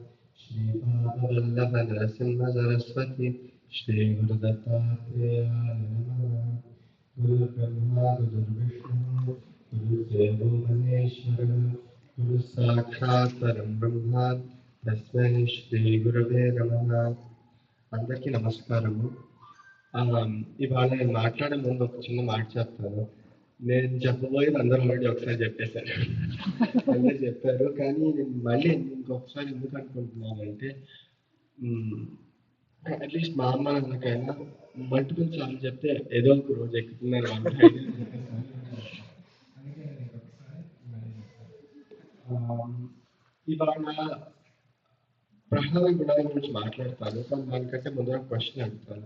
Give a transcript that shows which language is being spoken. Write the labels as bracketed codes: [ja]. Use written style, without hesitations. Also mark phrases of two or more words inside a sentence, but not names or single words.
[sa] श्रीपादवल्लभनरसिंहसरस्वती श्रीगुरुदत्तात्रेयाय नमः। गुरुर्ब्रह्मा गुरुर्विष्णुः गुरुर्देवो महेश्वरः गुरुसाक्षात् परं ब्रह्म तस्मै श्रीगुरवे नमः। [te] అందరికీ నమస్కారము. ఇవాళ నేను మాట్లాడే ముందు ఒక చిన్న మాట చెప్తాను. నేను చెప్పబోయేది అందరూ ఆల్రెడీ ఒకసారి చెప్పేశారు. అందరూ చెప్పారు, కానీ నేను మళ్ళీ ఇంకొకసారి ఎందుకు అనుకుంటున్నానంటే, అట్లీస్ట్ మా అమ్మ నాన్నకైనా మల్టిపుల్ సార్లు చెప్తే ఏదో ఒక రోజు ఎక్కుతున్నారు ఇవాళ ప్రహ్లాద గుణాల గురించి మాట్లాడతాను, కానీ దానికంటే ముందర క్వశ్చన్ అడుగుతాను.